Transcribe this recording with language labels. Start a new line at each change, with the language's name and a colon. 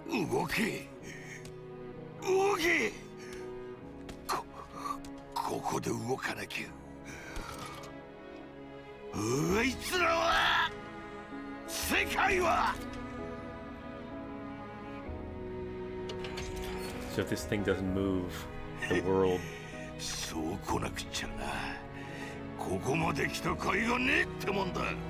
Japanese: 動け動け。ここで動かなきゃあいつらは世界は。
English: So if this thing doesn't move, the world.
Japanese: そう来なくちゃな。ここまで来た甲斐がねえってもんだ。